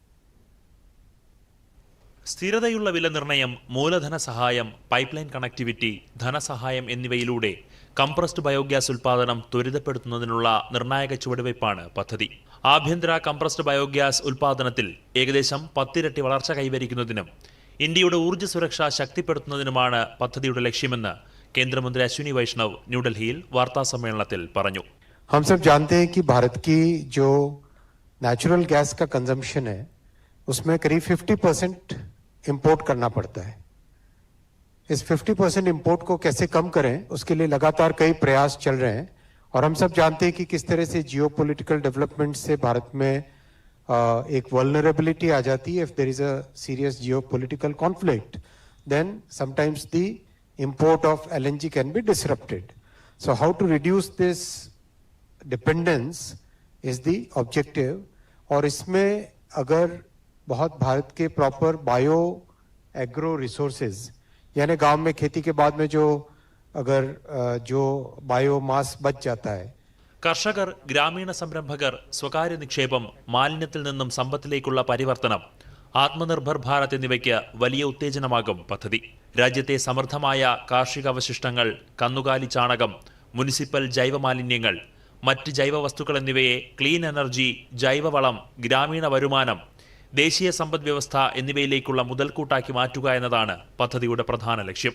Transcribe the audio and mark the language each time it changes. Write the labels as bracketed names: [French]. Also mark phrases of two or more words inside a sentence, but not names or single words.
[Malayalam] സ്ഥിരതയുള്ള വില നിർണ്ണയം, മൂലധന സഹായം, പൈപ്പ്ലൈൻ കണക്ടിവിറ്റി, ധനസഹായം എന്നിവയിലൂടെ [English] compressed biogas [Malayalam] ഉൽപാദനം ത്വരിതപ്പെടുത്തുന്നതിനുള്ള നിർണായക ചുവടുവയ്പ്പാണ് പദ്ധതി. ആഭ്യന്തര [English] compressed biogas [Malayalam] ഉൽപാദനത്തിൽ ഏകദേശം 10 ഇരട്ടി വളർച്ച കൈവരിക്കുന്നതിനും ഇന്ത്യയുടെ ഊർജ്ജ സുരക്ഷ ശക്തിപ്പെടുത്തുന്നതിനുമാണ് പദ്ധതിയുടെ ലക്ഷ്യമെന്ന് കേന്ദ്രമന്ത്രി അശ്വിനി വൈഷ്ണവ് ന്യൂഡൽഹിയിൽ വാർത്താസമ്മേളനത്തിൽ പറഞ്ഞു. [Hindi] हम सब जानते हैं कि भारत की जो [English] natural gas [Hindi] का कंजम्पशन है उसमें करीब 50% इंपोर्ट करना पड़ता है. इस 50% इंपोर्ट को कैसे कम करें उसके लिए लगातार कई प्रयास चल रहे हैं और हम सब जानते हैं कि किस तरह से [English] geopolitical development [Hindi] से भारत में एक वल्नरेबिलिटी आ जाती है. [English] If there is a serious geopolitical conflict then sometimes the import of LNG can be disrupted. So how to reduce this dependence is the objective. [Hindi] और इसमें अगर बहुत भारत के [English] proper bio agro resources [Hindi] यानी गांव में खेती के बाद में जो बायोमास बच जाता है. [Malayalam] കർഷകർ, ഗ്രാമീണ സംരംഭകർ, സ്വകാര്യ നിക്ഷേപം, മാലിന്യത്തിൽ നിന്നും സമ്പത്തിലേക്കുള്ള പരിവർത്തനം, ആത്മനിർഭർ ഭാരത് എന്നിവയ്ക്ക് വലിയ ഉത്തേജനമാകും പദ്ധതി. രാജ്യത്തെ സമൃദ്ധമായ കാർഷിക അവശിഷ്ടങ്ങൾ, കന്നുകാലി ചാണകം, മുനിസിപ്പൽ ജൈവമാലിന്യങ്ങൾ, മറ്റ് ജൈവവസ്തുക്കൾ എന്നിവയെ [English] clean energy, [Malayalam] ജൈവവളം, ഗ്രാമീണ വരുമാനം, ദേശീയ സമ്പദ് വ്യവസ്ഥ എന്നിവയിലേക്കുള്ള മുതൽക്കൂട്ടാക്കി മാറ്റുക എന്നതാണ് പദ്ധതിയുടെ പ്രധാന ലക്ഷ്യം.